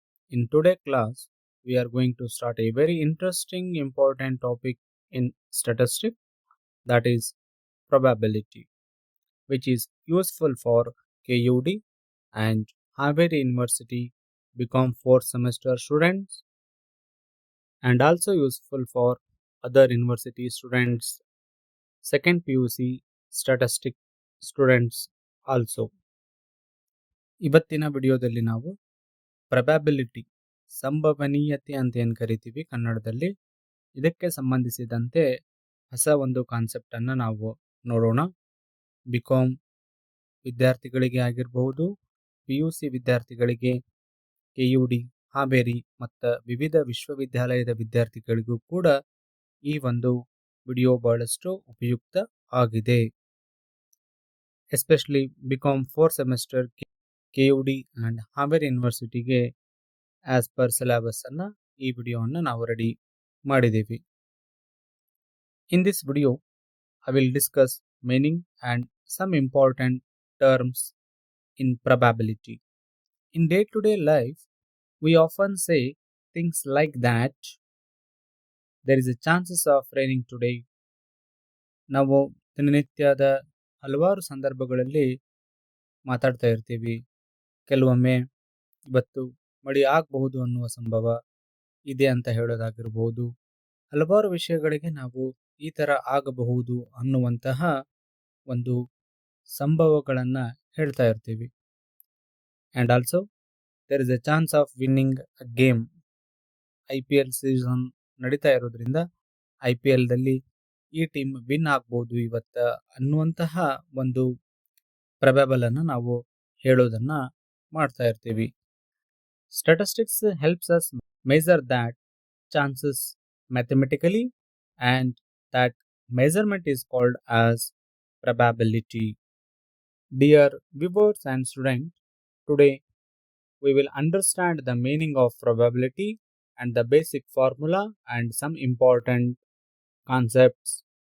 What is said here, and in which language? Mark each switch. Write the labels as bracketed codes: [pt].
[en] In today's class, we are going to start a very interesting, important topic in statistics, that is probability, which is useful for KUD and Harvard University become fourth semester students and also useful for other university students, second PUC statistic students also. [kn] ಇವತ್ತಿನ ವಿಡಿಯೋದಲ್ಲಿ ನಾವು probability ಸಂಭವನೀಯತೆ ಅಂತ ಏನು ಕರಿತೀವಿ ಕನ್ನಡದಲ್ಲಿ, ಇದಕ್ಕೆ ಸಂಬಂಧಿಸಿದಂತೆ ಹೊಸ ಒಂದು ಕಾನ್ಸೆಪ್ಟನ್ನು ನಾವು ನೋಡೋಣ. ಬಿಕಾಮ್ ವಿದ್ಯಾರ್ಥಿಗಳಿಗೆ ಆಗಿರಬಹುದು, PUC ವಿದ್ಯಾರ್ಥಿಗಳಿಗೆ, KUD ಹಾವೇರಿ ಮತ್ತು ವಿವಿಧ ವಿಶ್ವವಿದ್ಯಾಲಯದ ವಿದ್ಯಾರ್ಥಿಗಳಿಗೂ ಕೂಡ ಈ ಒಂದು ವಿಡಿಯೋ ಬಹಳಷ್ಟು ಉಪಯುಕ್ತ ಆಗಿದೆ. Especially BCom fourth semester KUD and Haveri ಯೂನಿವರ್ಸಿಟಿಗೆ as per syllabus ಅನ್ನು ಈ ವಿಡಿಯೋವನ್ನು ನಾವು ರೆಡಿ ಮಾಡಿದ್ದೀವಿ. [en] In this video I will discuss meaning and some important terms in probability. In day-to-day life, we often say things like that there is a chances of raining today. [kn] ನಾವು ದಿನನಿತ್ಯದ ಹಲವಾರು ಸಂದರ್ಭಗಳಲ್ಲಿ ಮಾತಾಡ್ತಾ ಇರ್ತೀವಿ. ಕೆಲವೊಮ್ಮೆ ಇವತ್ತು ಮಳೆ ಆಗಬಹುದು ಅನ್ನುವ ಸಂಭವ ಇದೆ ಅಂತ ಹೇಳೋದಾಗಿರ್ಬೋದು. ಹಲವಾರು ವಿಷಯಗಳಿಗೆ ನಾವು ಈ ಥರ ಆಗಬಹುದು ಅನ್ನುವಂತಹ ಒಂದು ಸಂಭವಗಳನ್ನು ಹೇಳ್ತಾ ಇರ್ತೀವಿ. [en] And also there is a chance of winning a game. [kn] IPL season ನಡೀತಾ ಇರೋದ್ರಿಂದ IPLದಲ್ಲಿ ಈ ಟೀಮ್ ವಿನ್ ಆಗ್ಬೋದು ಇವತ್ತು ಅನ್ನುವಂತಹ ಒಂದು ಪ್ರೊಬ್ಯಾಬಲನ್ನು ನಾವು ಹೇಳೋದನ್ನು ಮಾಡ್ತಾ ಇರ್ತೀವಿ. [en] Statistics helps us measure that chances mathematically, and that measurement is called as probability. Dear viewers and students, today we will understand the meaning of probability and the basic formula and some important concepts.